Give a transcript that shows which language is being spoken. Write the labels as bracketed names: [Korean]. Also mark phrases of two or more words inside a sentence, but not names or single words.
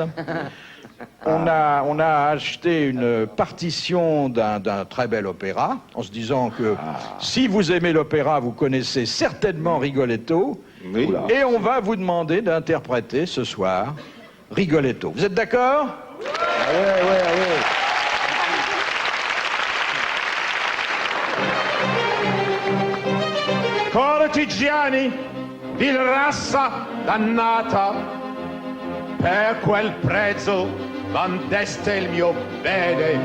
[French] On a acheté une partition d'un très bel opéra, en se disant que si vous aimez l'opéra, vous connaissez certainement Rigoletto. Oui. Et on va vous demander d'interpréter ce soir Rigoletto. Vous êtes d'accord? [Italian] Cortigiani, di razza dannata, per quel prezzo vendeste il mio bene.